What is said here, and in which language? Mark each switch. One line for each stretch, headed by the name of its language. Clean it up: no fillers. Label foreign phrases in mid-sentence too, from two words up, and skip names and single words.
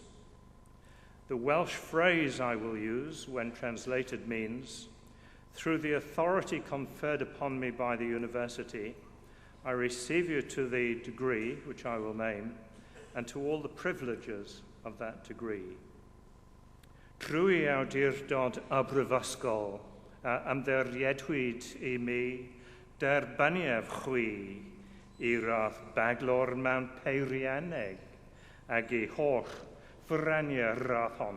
English: The Welsh phrase I will use when translated means, "Through the authority conferred upon me by the university, I receive you to the degree, which I will name, and to all the privileges of that degree."
Welsh: Trwy awdurdod y brifysgol, ymddiriedwyd I mi derbyniaf chwi I radd baglor mewn peirianneg ag I holl fyrraniau radd hon.